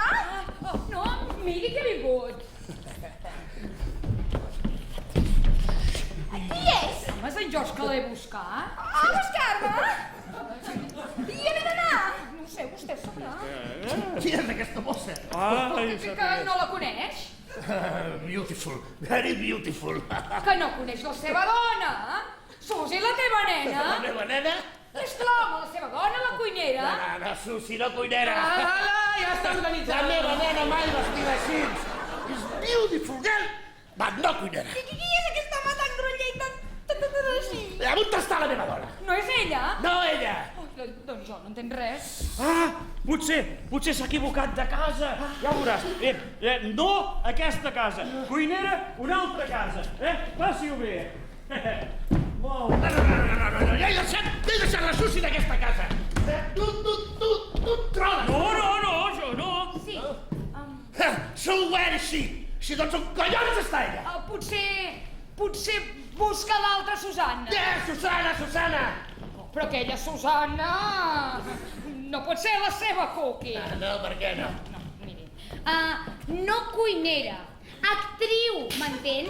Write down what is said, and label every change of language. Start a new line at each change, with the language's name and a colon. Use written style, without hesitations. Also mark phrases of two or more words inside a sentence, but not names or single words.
Catalan: No, miri que he vingut. Qui és? Home, és en George que l'he buscat. A buscar-me? I on he d'anar? No ho sé, vostè sabrà. Qui és aquesta mossa? Que no la coneix?
English: Beautiful, very beautiful.
Catalan: Que no coneix la seva dona? Susi, la teva nena? La meva nena? És l'home, la seva dona, la cuinera? No, Susi, no cuinera. Ala, ja està La organitzada. meva nena mai vestida així. És
English: beautiful girl,
Catalan: but no cuinera. Qui és aquesta home tan groller i tan així? On està la meva dona? No és ella? No ella. Doncs jo no entenc res. Potser s'ha equivocat de casa. Ja ho veuràs. No aquesta casa. Cuinera, una altra casa. Passi-ho bé. Molt bé. No, ja he deixat la Susi d'aquesta casa. Tu et trobes. No, jo no. Sí,
English: So where is she?
Catalan: Si doncs on collons està ella? potser busca l'altra Susanna. Susana. Però aquella Susanna no pot ser la seva cookie. No, per què no? No, miri. No cuinera, actriu, m'entén?